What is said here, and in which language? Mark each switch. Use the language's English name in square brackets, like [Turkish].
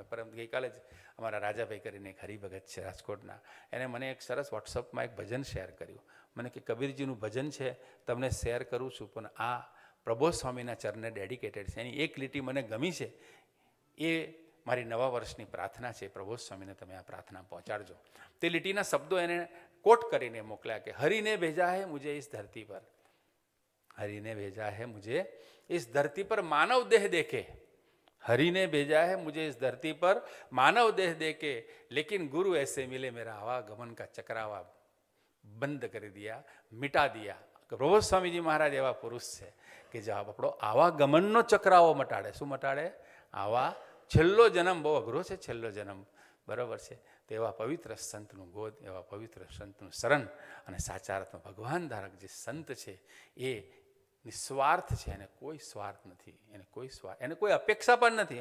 [Gujarati] અમને ગઈકાલે જ અમારા રાજાભાઈ કરીને એક હરિભગત છે રાજકોટના, એને મને એક સરસ વોટ્સઅપમાં એક ભજન શેર કર્યું. મને કે કબીરજીનું ભજન છે, તમને શેર કરું છું, પણ આ પ્રબોધ સ્વામીના ચરણને ડેડિકેટેડ છે. એની એક લીટી મને ગમી છે, એ મારી નવા વર્ષની પ્રાર્થના છે. પ્રભુ સ્વામીને તમે આ પ્રાર્થના પહોંચાડજો. તે લીટીના શબ્દો એને કોટ કરીને મોકલ્યા કે [Hindi] હરિને ભેજા હે મુझे इस धरती पर, हरिने भेजा है मुझे इस धरती पर मानव देह देके, हरिने भेजा है मुझे इस धरती पर मानव देह देके, लेकिन गुरु ऐसे मिले मेरा आवागमन का चक्रावा બંધ કરી દિયા, મિટા દિયા. [Gujarati] પ્રભુ સ્વામીજી મહારાજ એવા પુરુષ છે કે જે આપણો આવાગમનનો ચક્રાવો મટાડે. શું મટાડે? આવા છેલ્લો જન્મ બહુ અઘરો છે, છેલ્લો જન્મ, બરાબર છે. તેવા પવિત્ર સંતનું ગોદ, એવા પવિત્ર સંતનું શરણ અને સાચા અર્થમાં ભગવાન ધારક જે સંત છે એ નિસ્વાર્થ છે, એને કોઈ સ્વાર્થ નથી, એને કોઈ અપેક્ષા પણ નથી.